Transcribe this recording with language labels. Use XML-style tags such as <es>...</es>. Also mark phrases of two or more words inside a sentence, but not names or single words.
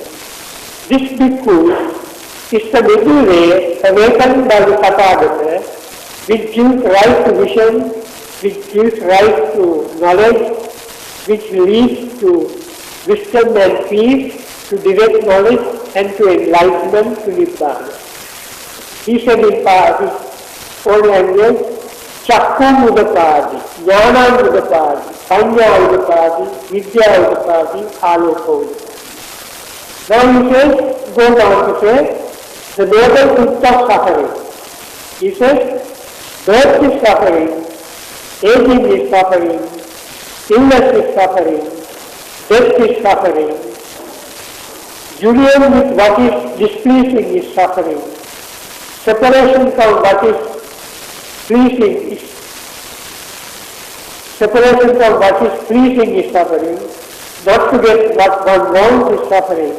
<en>This bhikkhu is the middle way awakened by the Tathagata, which gives rise to vision, which gives rise to knowledge, which leads to wisdom and peace, to direct knowledge and to enlightenment, to Nibbana. He said in his own language,</en> <pi>Chakkhum Udapadi, Jnana Udapadi, Panya Udapadi, Vidya Udapadi, Aloka Udapadi.</pi> <en>Now he says, goes on to say, the noble truth of suffering. He says, birth is suffering, aging is suffering, illness is suffering, death is suffering, union with what is displeasing is suffering, separation from what is pleasing is suffering, not to get what one wants is suffering.</en>